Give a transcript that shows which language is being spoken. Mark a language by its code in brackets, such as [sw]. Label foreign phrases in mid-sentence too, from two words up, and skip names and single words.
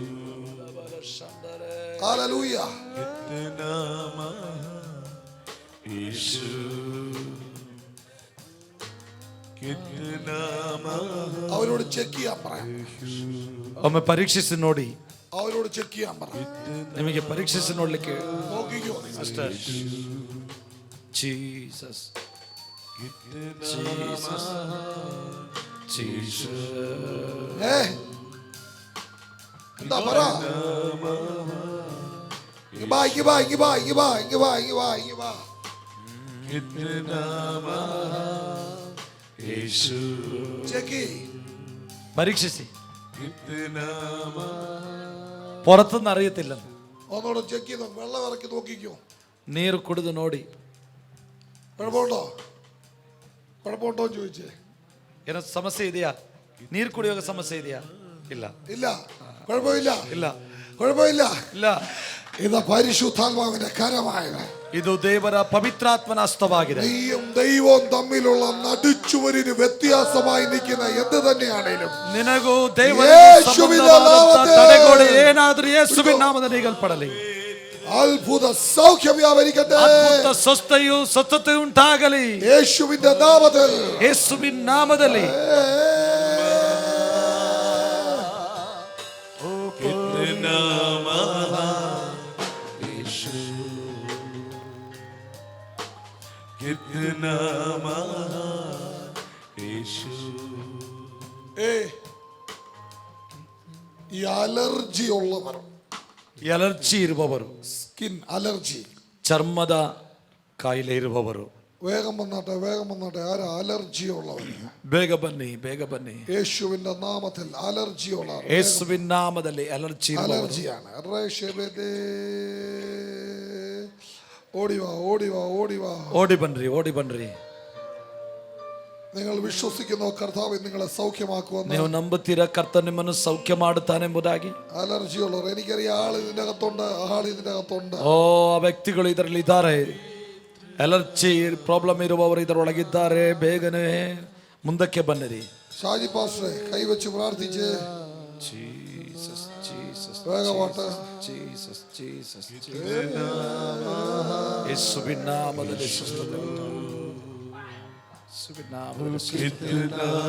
[ml] ഹല്ലേലൂയ. कितना यीशु कितना അവരോട് ചെക്ക് ചെയ്യാൻ പറയാം. [kn] ಒಮ್ಮೆ ಪರೀಕ್ಷಿಸಿ ನೋಡಿ. [ml] അവരോട് ചെക്ക് ചെയ്യാൻ പറ. [kn] ನಿಮಗೆ ಪರೀಕ್ಷಿಸಿ ನೋಡ್ಲಿಕ್ಕೆ [ml] നോക്കിക്കോ. [kn] ಅಷ್ಟೇ. ജീസസ് ജീസസ് ജീസസ്. [ml] എന്താ പറ? ഇങ്ങ് വാ, ഇങ്ങ് വാ, ഇങ്ങ് വാ, ഇങ്ങ് വാ, ഇങ്ങ് വാ, ഇങ്ങ് വാ, ഇങ്ങ് വാ. कितना यीशु ചെക്ക് ചെയ്യ്. പരീക്ഷിಸಿ. कितना പുറത്തുനിന്ന് അറിയത്തില്ല. ഒന്നുകൂടെ ചെക്ക് ചെയ്തോ. വെള്ളം ഇറക്കി നോക്കിക്കോ. [kn] ನೀರು ಕುಡಿದು ನೋಡಿ. [ml] കുഴപ്പമുണ്ടോ? കുഴപ്പമുണ്ടോ എന്ന് ചോദിച്ചേ. [kn] ಏನೋ ಸಮಸ್ಯೆ ಇದೆಯಾ? ನೀರು ಕುಡಿಯುವಾಗ ಸಮಸ್ಯೆ ಇದೆಯಾ? ಇಲ್ಲ [ml] ഇല്ല. കുഴപ്പമില്ല. [kn] ಇಲ್ಲ [ml] കുഴപ്പമില്ല. [kn] ಇಲ್ಲ. [ml] ഇത് പരിശുദ്ധാത്മാവിന്റെ കരമായത്. [kn] ಇದು ದೇವರ ಪವಿತ್ರಾತ್ಮನ ಹಸ್ತವಾಗಿದೆ. [ml] നീയും ദൈവവും തമ്മിലുള്ള നടുച്ചുവരിന് വ്യത്യാസമായി നിൽക്കുന്ന എന്ത് തന്നെയാണേലും [kn] ನಿನಗೂ ದೇವರ ಯೇಸುವಿನ ನಾಮದಲ್ಲಿ ತಡೆಗೋಡೆ ಏನಾದರೂ ಯೇಸುವಿನ ನಾಮದಲ್ಲಿ ನೀಗಲ್ಪಡಲಿ. [ml] അത്ഭുത സൗഖ്യം വ്യാപരിക്കട്ടെ. [kn] ಅದ್ಭುತ ಸ್ವಸ್ಥತೆ ಉಂಟಾಗಲಿ [ml] യേശുവിന്റെ നാമത്തിൽ. [kn] ಯೇಸುವಿನ ನಾಮದಲ್ಲಿ. कितना यीशु कितना ಅಲರ್ಜಿ ಉಳ್ಳವರು, ಎಲರ್ಜಿ ಇರುವವರು, [en] skin allergy. [kn] ಚರ್ಮದ ಕಾಯಿಲೆ ಇರುವವರು, [ml] വേഗം വന്നാട്ടെ ആരാ അലർജി ഉള്ളവർ? [kn] ಬೇಗ ಬನ್ನಿ, ಬೇಗ ಬನ್ನಿ. [ml] യേശുവിന്റെ നാമത്തിൽ അലർജി ഉള്ളവർ, [kn] ಯೇಸುವಿನ ನಾಮದಲ್ಲಿ ಅಲರ್ಜಿ ಇರುವವರು. [ml] അലർജിയാണ്. ഓടിവാ. [kn] ಓಡಿ ಬನ್ರಿ. [ml] നിങ്ങൾ വിശ്വസിക്കുന്നു കർത്താവ് നിങ്ങളെ സൗഖ്യമാക്കുമെന്ന്? [kn] ನೀವು ನಂಬುತ್ತೀರಾ ಕರ್ತನು ನಿಮ್ಮನ್ನು ಸೌಖ್ಯ ಮಾಡುತ್ತಾನೆಂಬುದಾಗಿ? [ml] അലർജി ഉള്ളവർ, എനിക്കറിയാം ആൾ ഇതിന്റെ അകത്തുണ്ട്. [kn] ಓ, ಆ ವ್ಯಕ್ತಿಗಳು ಇದರಲ್ಲಿ ಇದ್ದಾರೆ. [en] allergy problem [kn] ಇರುವವರು ಇದರೊಳಗಿದ್ದಾರೆ. ಬೇಗನೆ ಮುಂದಕ್ಕೆ ಬನ್ನಿರಿ. [ml] ഷാജി പാസ്റ്ററെ കൈവച്ച് പ്രാർത്ഥിച്ച് വേഗമാട്ട്. [kn] ಯೇಸುವಿನ ನಾಮದಲ್ಲಿ ಸ್ವಸ್ಥತೆ ಉಂಟು. ಯೇಸುವಿನ ನಾಮದಲ್ಲಿ ಸ್ವಸ್ಥತೆ ಉಂಟು.